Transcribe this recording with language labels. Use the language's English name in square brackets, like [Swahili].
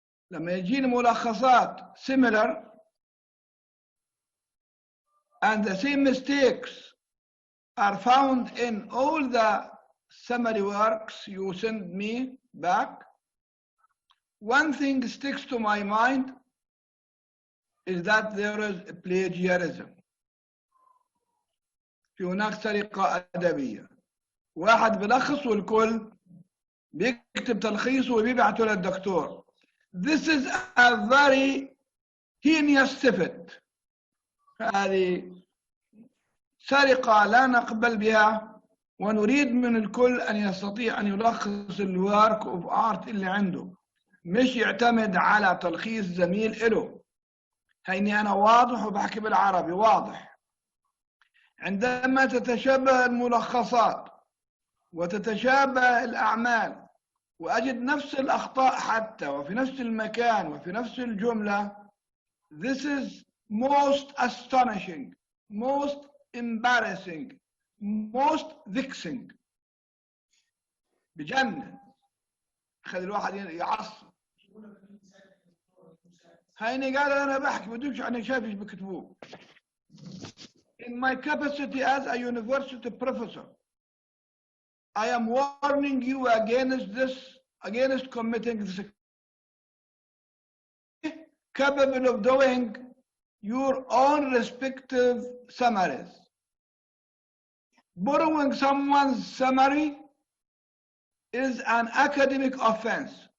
[Arabic] لما يجيني ملخصات [English] similar and the same mistakes are found in all the summary works you send me back, one thing sticks to my mind is that there is plagiarism. [Arabic] في هناك سرقة أدبية. واحد بلخص والكل بيكتب تلخيصه وبيبعته للدكتور. [English] This is a very heinous theft. [Arabic] هذه سرقة لا نقبل بها ونريد من الكل أن يستطيع أن يلخص الورك اوف ارت اللي عنده مش يعتمد على تلخيص زميل إله. هيني أنا واضح وبحكي بالعربي واضح. عندما تتشابه الملخصات وتتشابه الأعمال وأجد نفس الأخطاء حتى وفي نفس المكان وفي نفس الجملة, [English] this is most astonishing, most embarrassing, most vexing. [Arabic] بجنن. خلي الواحد يعصب. هيني قال أنا بحكي بدوش أنا شايفش بكتبوه. [English] In my capacity as a university professor, I am warning you against this, against committing this. Capable of doing your own respective summaries. Borrowing someone's summary is an academic offense.